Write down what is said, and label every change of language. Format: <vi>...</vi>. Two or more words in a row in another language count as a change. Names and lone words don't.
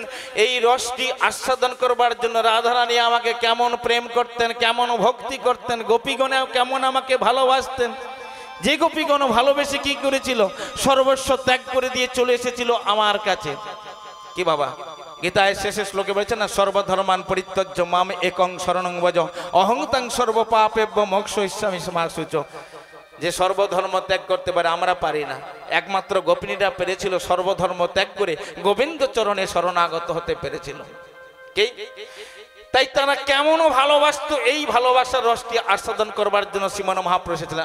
<bn>এই রসটি আস্বাদন করবার জন্য রাধারানী আমাকে কেমন প্রেম করতেন, কেমন ভক্তি করতেন, গোপীগণেও কেমন আমাকে ভালোবাসতেন। যে গোপীগণ ভালোবেসে কি করেছিল? সর্বস্ব ত্যাগ করে দিয়ে চলে এসেছিল আমার কাছে। কি বাবা গীতায় শেষে শ্লোকে বলেছেন না,</bn> <sa>সর্বধর্মান পরিত্যজ্য মাম একং শরণং ভজ অহং তাং সর্বপাপেভ্য মোক্ষয়িষ্যামি মা শুচ।</sa> <bn>যে সর্বধর্ম ত্যাগ করতে পারে, আমরা পারি না। একমাত্র গোপিনীরা পেরেছিল সর্বধর্ম ত্যাগ করে গোবিন্দ চরণে শরণাগত হতে পেরেছিল। কি তাই তারা কেমন ভালোবাসতো, এই ভালোবাসার রসটি আস্বাদন করবার জন্য শ্রীমান মহাপ্রভু এসেছিলেন।</bn>